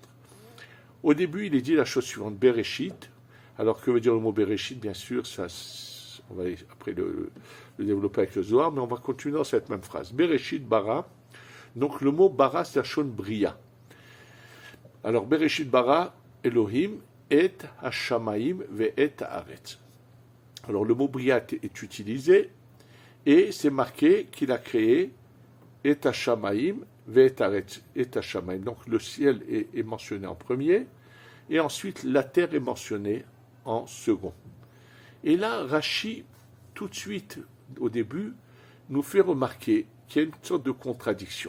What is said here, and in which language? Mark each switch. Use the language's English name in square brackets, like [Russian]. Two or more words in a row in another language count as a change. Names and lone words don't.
[French] Au début, il est dit la chose suivante, Bereshit. Alors, que veut dire le mot Bereshit? Bien sûr, ça, on va après le développer avec le Zohar, mais on va continuer dans cette même phrase. [Hebrew] בראשית ברא. [French] Donc, le mot bara, c'est [Hebrew] לשון בריאה. [French] Alors, [Hebrew] בראשית ברא, אלהים, את השמים ואת הארץ. [French] Alors, le mot bria est utilisé, et c'est marqué qu'il a créé [Hebrew] את השמים ואת הארץ. את השמים. [French] Donc, le ciel est mentionné en premier, et ensuite, la terre est mentionnée en second. Et là, Rashi, tout de suite, au début, nous fait remarquer qu'il y a une sorte de contradiction.